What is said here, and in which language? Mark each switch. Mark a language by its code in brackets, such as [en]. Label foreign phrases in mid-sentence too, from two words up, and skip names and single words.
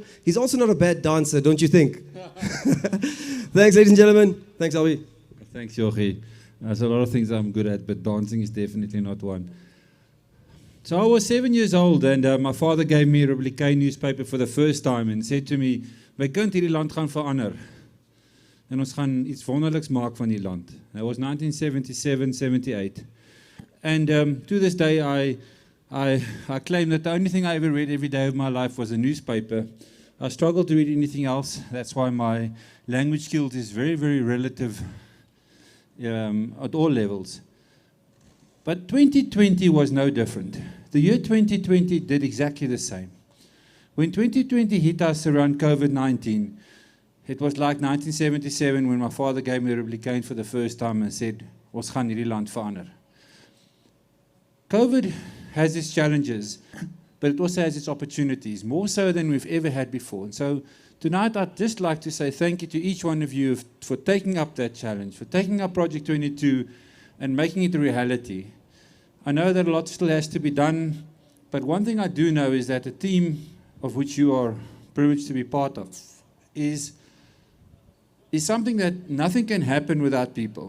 [en] He's also not a bad dancer, don't you think? Thanks, ladies and gentlemen. Thanks, Albie. Thanks, Jochi. There's a lot of things I'm good at, but dancing is definitely not one. So I was 7 years old, and my father gave me a Republican newspaper for the first time and said to me, [nl] "Wij kunnen [af] hierdie land gaan verander. En ons gaan iets wonderliks maak van die land." [en] That was 1977, 78. And to this day, I claim that the only thing I ever read every day of my life was a newspaper. I struggle to read anything else. That's why my language skills is very, very relative at all levels. But 2020 was no different. The year 2020 did exactly the same. When 2020 hit us around COVID-19, it was like 1977 when my father gave me the Republican for the first time and said, [af] "Ons gaan hierdie land verander." [en] COVID has its challenges, but it also has its opportunities, more so than we've ever had before. And so tonight I'd just like to say thank you to each one of you for taking up that challenge, for taking up Project 22 and making it a reality. I know that a lot still has to be done, but one thing I do know is that the team of which you are privileged to be part of is something that nothing can happen without people.